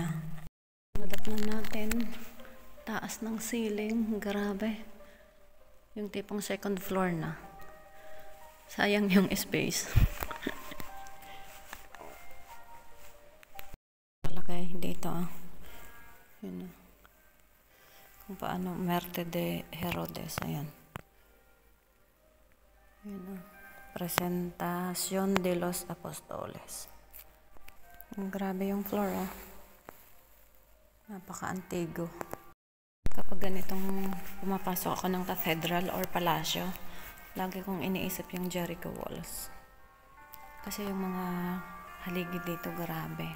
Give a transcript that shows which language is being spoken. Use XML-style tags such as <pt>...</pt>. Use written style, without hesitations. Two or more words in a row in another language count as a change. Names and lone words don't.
<tl>Nadatnan natin, taas ng ceiling, grabe. Yung tipong</tl> <en>second floor</en> <tl>na. Sayang yung space. Palagay dito, Yun kung paano Muerte de Herodes, ayan. Presentación de los Apóstoles. Grabe yung floor, Napaka-antigo. Kapag ganitong pumapasok ako ng cathedral or palasyo, lagi kong iniisip yung Jericho Walls. Kasi yung mga haligi dito, grabe.</tl>